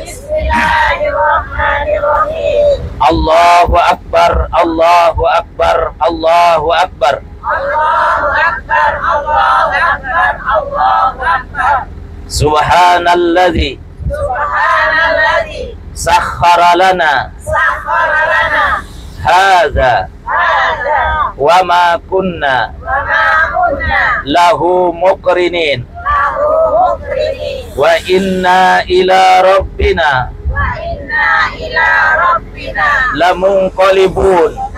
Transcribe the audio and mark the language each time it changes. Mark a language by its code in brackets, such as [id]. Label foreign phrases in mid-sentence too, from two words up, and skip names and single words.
[ar] بسم الله الرحمن الرحيم. الله أكبر، الله أكبر، الله أكبر. الله أكبر، الله أكبر، الله أكبر. سبحان الذي سبحان الذي سخر لنا هذا وما كنا له مقرنين وإنا إلى ربنا لمنقلبون.